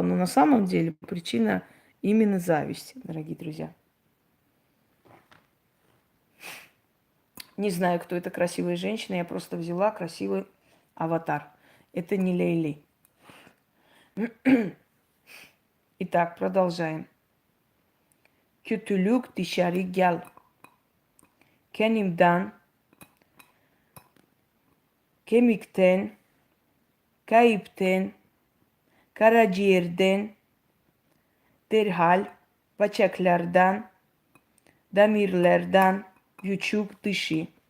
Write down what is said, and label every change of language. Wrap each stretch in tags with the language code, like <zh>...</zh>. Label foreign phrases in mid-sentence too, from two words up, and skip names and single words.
<ru>Но на самом деле причина именно зависть, дорогие друзья. Не знаю, кто эта красивая женщина, я просто взяла красивый аватар. Это не Лейли. Итак, продолжаем.</ru> <tr>Kötülük dışarı gel. Kendimden, kemikten, kayıpten, karaciğerden, derhal, bacaklardan, damarlardan, vücut dışı.</tr>